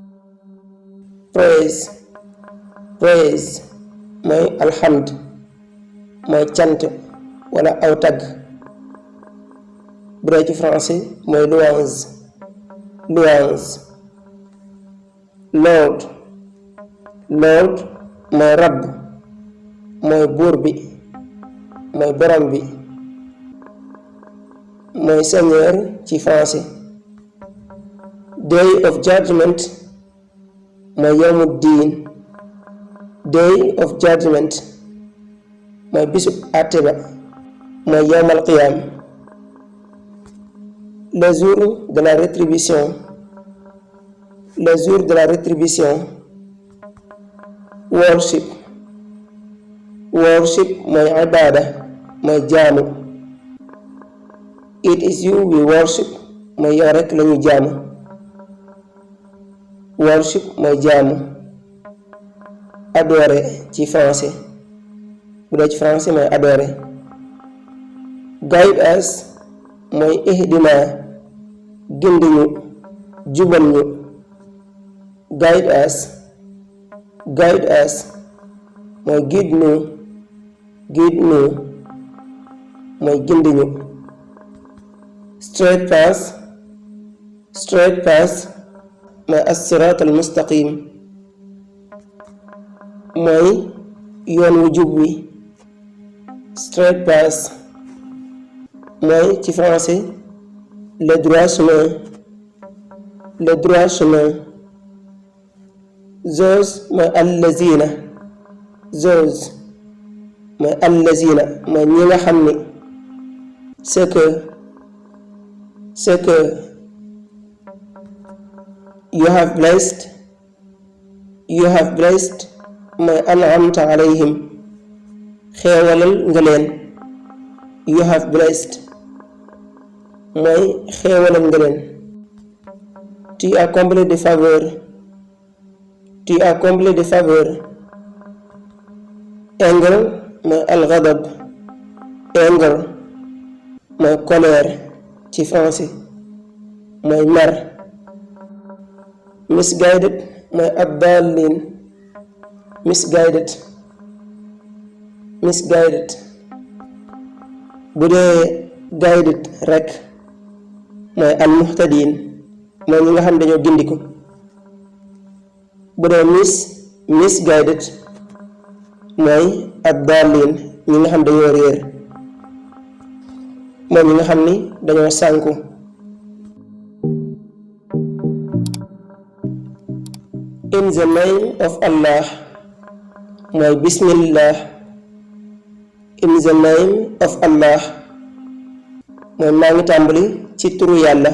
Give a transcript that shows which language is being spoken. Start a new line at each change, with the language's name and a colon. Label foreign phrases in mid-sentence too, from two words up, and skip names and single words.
Wolof: praise mooy alhamd mooy cant wala aw tagg bu dee ci français mooy louange. Lord mooy rabb mooy buur bi mooy borom bi mooy seigneur ci français.
English: Day of judgment mooy
Arabic: يوم الدين.
English: Day of judgment
Wolof: mooy bisub àtte ba mooy
Arabic: يوم القيامة.
French: Le jour de la rétribution
Wolof: worship mooy ibaada mooy jaamu.
English: It is you we worship
Wolof: mooy yow rekk lañu jaamu. Worship mooy jaamu. Adorer ci français bu dee ci français mooy adorer.
English: Guide us
Wolof: mooy ihdina gindi ñu jubal ñu.
English: Guide us
Wolof: mooy
French: guide nous
Wolof: mooy gindi ñu.
English: Straight path
Wolof: mooy
Arabic: الصراط المستقيم
Wolof: mooy yoon wu jub wi.
English: Straight path
Wolof: mooy ci français
French: le droit chemin.
Wolof: Those mooy allazina mooy ñi nga xam ni
French: c'est que
English: you have blessed
Wolof: mooy
Arabic: أنعمت عليهم
Wolof: xeewalal nga leen.
English: You have blessed
Wolof: mooy xeewalal nga leen.
French: Tu as comblé de faveur.
Wolof: Anger mooy al-ghadab anger mooy colère ci français mooy mer. Misguided mooy ad-dallin, misguided bu dee guided rek mooy al-muhtadin mooy ñi nga xam dañoo gindiku. bu dee misguided mooy ad-dallin ñi nga xam dañoo réer mooy ñi nga xam ni dañoo sànku.
English: In the name of Allah mooy bismillah. In the name of Allah
Wolof: mooy maa ngi tàmbali ci turu yàlla.